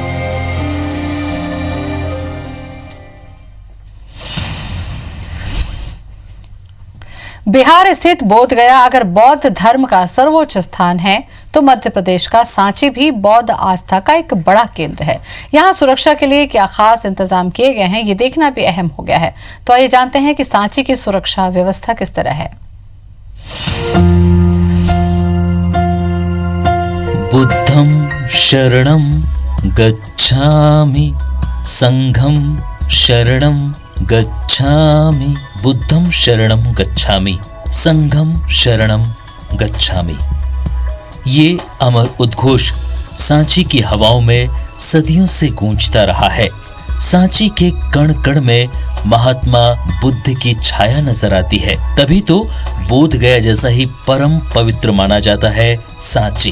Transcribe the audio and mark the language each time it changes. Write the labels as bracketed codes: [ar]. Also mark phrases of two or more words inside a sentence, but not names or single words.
[hi] बिहार स्थित बोध गया अगर बौद्ध धर्म का सर्वोच्च स्थान है तो मध्य प्रदेश का सांची भी बौद्ध आस्था का एक बड़ा केंद्र है। यहाँ सुरक्षा के लिए क्या खास इंतजाम किए गए हैं, ये देखना भी अहम हो गया है। तो आइए जानते हैं कि सांची की सुरक्षा व्यवस्था किस तरह है। [pi] बुद्धं शरणं गच्छामि, संघं शरणं गच्छामि, बुद्धं शरणं गच्छामि, संघं शरणं गच्छामि। [hi] ये अमर उद्घोष सांची की हवाओं में सदियों से गूंजता रहा है। सांची के कण कण में महात्मा बुद्ध की छाया नजर आती है, तभी तो बोध गया जैसा ही परम पवित्र माना जाता है सांची।